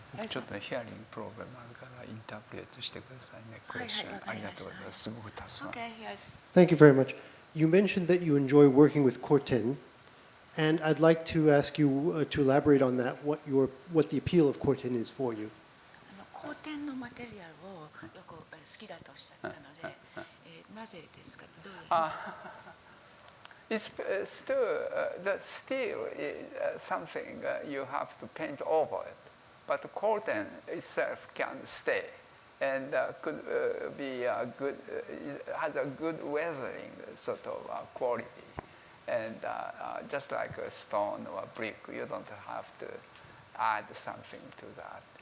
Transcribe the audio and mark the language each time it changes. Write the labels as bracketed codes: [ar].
[ja] ちょっとヒアリングプログラムあるからインタープレートしてくださいね。クエスチョンありがとうございます。すごくたくさん。 [en] Okay, yes. Thank you very much. You mentioned that you enjoy working with Corten, And I'd like to ask you to elaborate on that, what the appeal of Corten is for you. [ja] 後天のマテリアルをよく好きだとおっしゃったので、なぜですか？どういう？ [en] It's still the steel is something you have to paint over it, but the curtain itself can stay and could be a good. It has a good weathering sort of quality, and just like a stone or a brick, you don't have to add something to that.